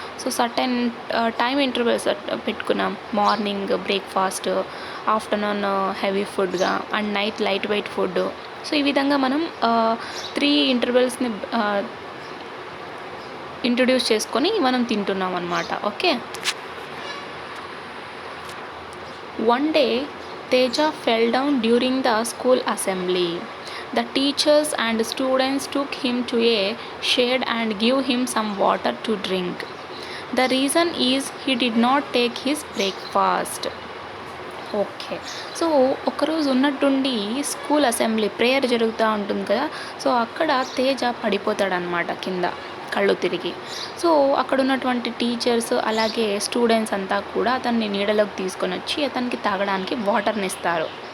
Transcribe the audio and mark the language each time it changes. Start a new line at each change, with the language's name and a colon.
Telugu: So certain time intervals పెట్టుకున్నాం. Morning breakfast, afternoon heavy ఫుడ్గా, and night light weight food. So ఈ విధంగా మనం 3 ఇంటర్వెల్స్ని introduce చేసుకొని మనం తింటున్నాం అన్నమాట.
English: Okay, one day Teja fell down during the school assembly. The teachers and students took him to a shade and gave him some water to drink. The reason is he did not take his breakfast.
Telugu: Okay, so ఒకరోజు ఉన్నట్టుండి school assembly prayer జరుగుతూ ఉంటుంది కదా. So అక్కడ తేజ పడిపోతాడనమాట కింద కళ్ళు తిరిగి. So అక్కడ ఉన్నటువంటి టీచర్స్ అలాగే స్టూడెంట్స్ అంతా కూడా అతన్ని నీడలోకి తీసుకొని వచ్చి అతనికి తాగడానికి వాటర్ని ఇస్తారు.